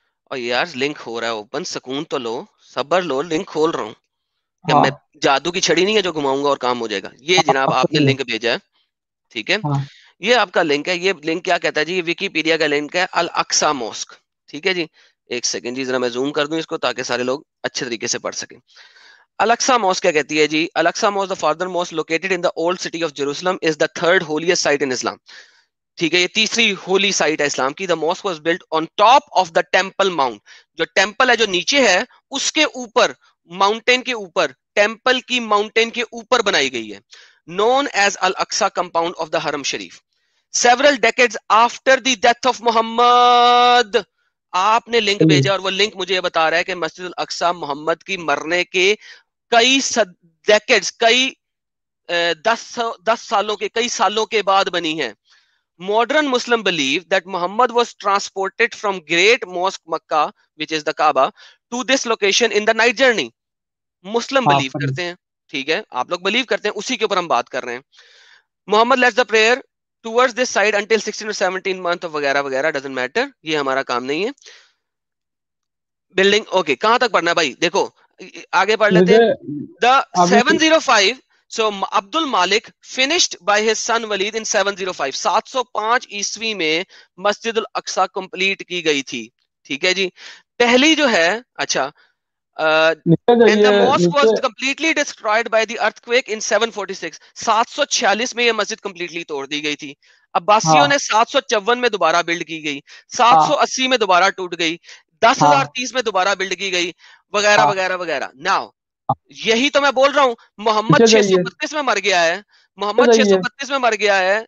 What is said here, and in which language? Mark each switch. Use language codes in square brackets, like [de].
[ur] اور یار لنک ہو رہا ہے اوپن, سکون تو لو, صبر لو, لنک کھول رہا ہوں. کہ ہاں میں جادو کی چھڑی نہیں ہے جو گھماؤں گا اور کام ہو جائے گا. یہ جناب آپ نے لنک بھیجا ہے, ٹھیک ہے, ہاں یہ آپ کا لنک ہے. یہ لنک کیا کہتا ہے جی؟ یہ ویکیپیڈیا کا لنک ہے, الاقصی موسک, ٹھیک ہے جی. ایک سیکنڈ جی, ذرا میں زوم کر دوں اس کو تاکہ سارے لوگ اچھے طریقے سے پڑھ سکیں. الاقصی موسک کیا کہتی ہے جی؟ [en] Al Aqsa mosque, the farther mosque located in the old city of Jerusalem, is the third holiest site in Islam. [ur] ٹھیک ہے, یہ تیسری ہولی سائٹ ہے اسلام کی. [en] The mosque was built on top of the temple mount. [ur] جو ٹیمپل ہے جو نیچے ہے اس کے اوپر, ماؤنٹین کے اوپر, ٹیمپل کی ماؤنٹین کے اوپر بنائی گئی ہے. [en] known as Al-Aqsa compound of the Haram Sharif. Several decades after the death of Muhammad. [ur] آپ نے لنک بھیجا اور وہ لنک مجھے یہ بتا رہا ہے کہ مسجد الاقصی محمد کی مرنے کے کئی ڈیکیڈز, کئی 10 سالوں کے, کئی سالوں کے بعد بنی ہے. [en] Modern Muslim believe that Muhammad was transported from Great Mosque Makkah, which is the Kaaba, to this location in the night journey. [ur] Muslim blue کرتے ہیں, ٹھیک ہے, آپ لوگ بلیو کرتے ہیں, اسی کے اوپر ہم بات کر رہے ہیں. [en] Muhammad lets the prayer towards this side until 16 or 17 month [ur] وغیرہ وغیرہ, [en] doesn't matter, [ur] یہ ہمارا کام نہیں ہے. بلڈنگ اوکے, کہاں تک پڑھنا ہے بھائی؟ دیکھو آگے پڑھ لیتے ہیں. [en] The 705. So Abdul Malik finished by his son Walid in 705. [ur] 705 عیسوی میں مسجد الاقصی کمپلیٹ کی گئی تھی, ٹھیک ہے جی. پہلی جو ہے, اچھا, [en] and the mosque was completely destroyed by the earthquake in 746. [ur] 746 میں یہ مسجد کمپلیٹلی توڑ دی گئی تھی. عباسیوں نے 754 میں دوبارہ بلڈ کی گئی, 780 میں دوبارہ ٹوٹ گئی, 10,030 میں دوبارہ بلڈ کی گئی, وغیرہ وغیرہ وغیرہ. ناؤ یہی تو میں بول رہا ہوں, محمد 632 میں مر گیا ہے, محمد 632 میں مر گیا ہے.